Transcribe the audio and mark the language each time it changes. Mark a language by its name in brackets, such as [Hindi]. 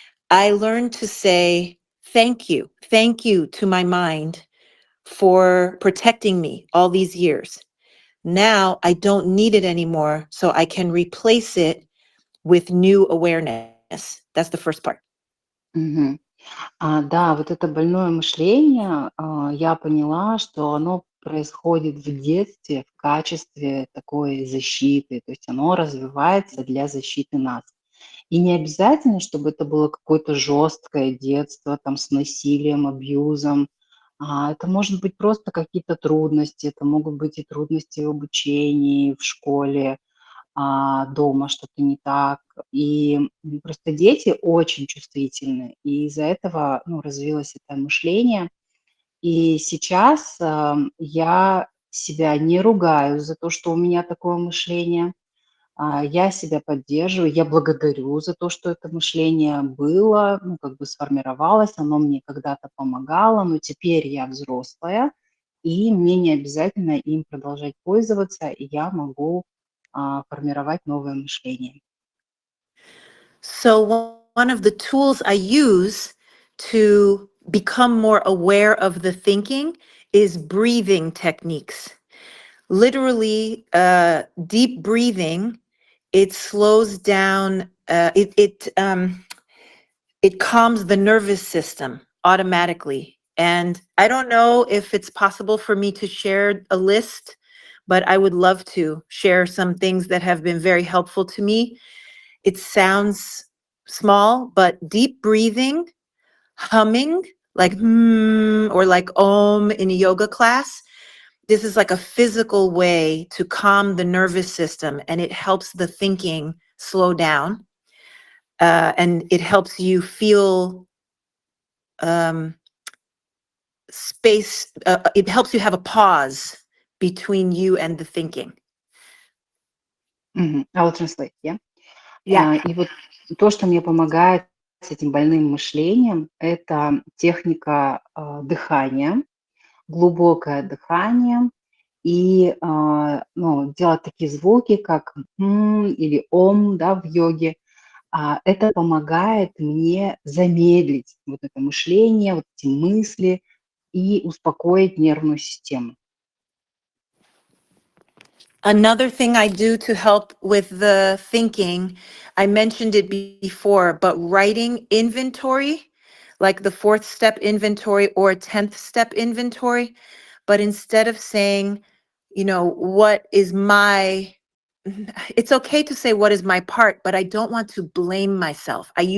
[English] I learned to say thank you to my mind for protecting me all these years. Now I don't need it anymore, so I can replace it with new awareness. That's the first part. Мгм. [Russian] Да, вот это больное мышление, я поняла, что оно происходит в детстве в качестве такой защиты, то есть оно развивается для защиты нас. И не обязательно, чтобы это было какое-то жесткое детство там с насилием, абьюзом. Это может быть просто какие-то трудности, это могут быть и трудности в обучении, в школе, дома что-то не так. И просто дети очень чувствительны, и из-за этого развилось это мышление. И сейчас я себя не ругаю за то, что у меня такое мышление. Я себя поддерживаю, я благодарю за то, что это мышление было, как бы сформировалось, оно мне когда-то помогало, но теперь я взрослая, и мне не обязательно им продолжать пользоваться, и я могу формировать новое мышление. [English] So one of the tools I use to become more aware of the thinking is breathing techniques. Literally, deep breathing, it slows down, it calms the nervous system automatically. And I don't know if it's possible for me to share a list, but I would love to share some things that have been very helpful to me. It sounds small, but deep breathing, humming, like or like om in a yoga class. This is like a physical way to calm the nervous system, and it helps the thinking slow down. And it helps you feel space. It helps you have a pause between you and the thinking. I will translate, yeah? Yeah. [Russian] И вот то, что мне помогает с этим больным мышлением, это техника дыхания, глубокое дыхание, и делать такие звуки, как или ом, да, в йоге. Это помогает мне замедлить вот это мышление, вот эти мысли и успокоить нервную систему. [English] Another thing I do to help with the thinking, I mentioned it before, but writing inventory, like the 4th step inventory or 10th step inventory, but instead of saying, what is my, it's okay to say what is my part, but I don't want to blame myself.